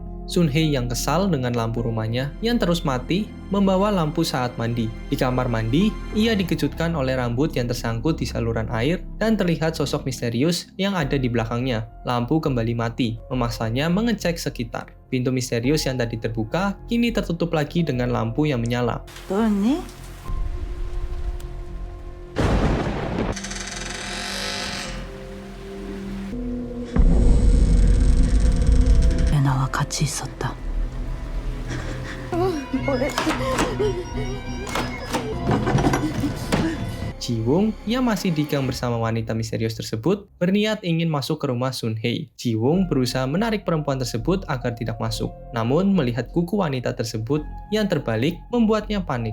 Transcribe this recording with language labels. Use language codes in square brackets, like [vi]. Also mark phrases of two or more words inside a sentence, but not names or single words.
[id] Sunhee yang kesal dengan lampu rumahnya yang terus mati, membawa lampu saat mandi. Di kamar mandi, ia dikejutkan oleh rambut yang tersangkut di saluran air dan terlihat sosok misterius yang ada di belakangnya. Lampu kembali mati, memaksanya mengecek sekitar. Pintu misterius yang tadi terbuka, kini tertutup lagi dengan lampu yang menyala. [ko] 너였니? 나와 같이 있었다. [id] Jiwoong yang masih di gang bersama wanita misterius tersebut berniat ingin masuk ke rumah Sunhee. Jiwoong berusaha menarik perempuan tersebut agar tidak masuk. Namun melihat kuku wanita tersebut yang terbalik membuatnya panik.